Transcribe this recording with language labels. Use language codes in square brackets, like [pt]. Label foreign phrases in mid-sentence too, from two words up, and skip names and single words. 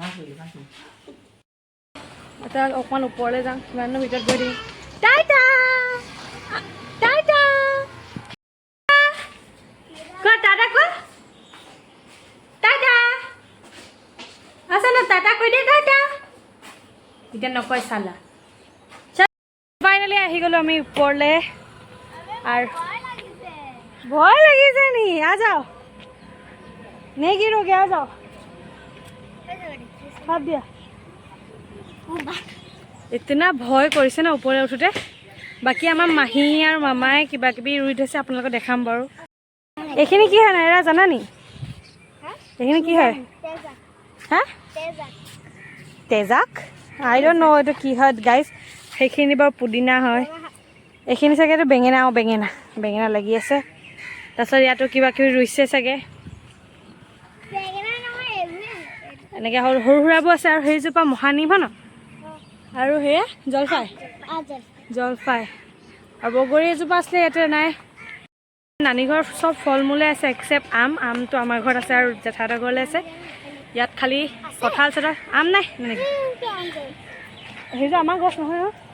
[as] এতিয়া অকণমান ওপৰলৈ যাওঁ কিমাননো ভিতৰত গৈ থাকিম টাটা কোৱা টাটা কোৱা টাটা আছে ন টাটা কৈ দিয়া টাটা এতিয়া নকয় চালা ফাইনেলি আহি গ'লো আমি ওপৰলৈ আৰু ভয় লাগিছে নি [hi] आ जाओ नहीं गिरोगे आ जाओ हाथ दिया इतना भय [as] কৰিছে না ওপৰে উঠোতে বাকি আমাৰ মাহী আৰু মামাই কিবা কিবি ৰুই থৈছে আপোনালোকক দেখাম বাৰু এইখিনি কি হয় নাইৰা জানা নি এইখিনি কি হয় হা তেজাক [en] I don't know [as] এইটো কি হয় গাইজ সেইখিনি বাৰু পুদিনা হয় এইখিনি চাগে এইটো বেঙেনা লাগি আছে তাৰপিছত ইয়াতো কিবা কিবি ৰুইছে চাগে এনেকৈ সৰু সুৰাবোৰ আছে আৰু সেইজোপা মহানিম ন আৰু সেয়া জলফাই আৰু বগৰী এজোপা আছিলে ইয়াতে নাই নানী ঘৰ চব ফল মূলে আছে এক্সেপ্ট আমটো আমাৰ ঘৰত আছে আৰু জেঠাহঁতৰ ঘৰলৈ আছে ইয়াত খালি কঁঠাল চঠাল আম নাই মানে সেইযোৰ আমাৰ গছ নহয়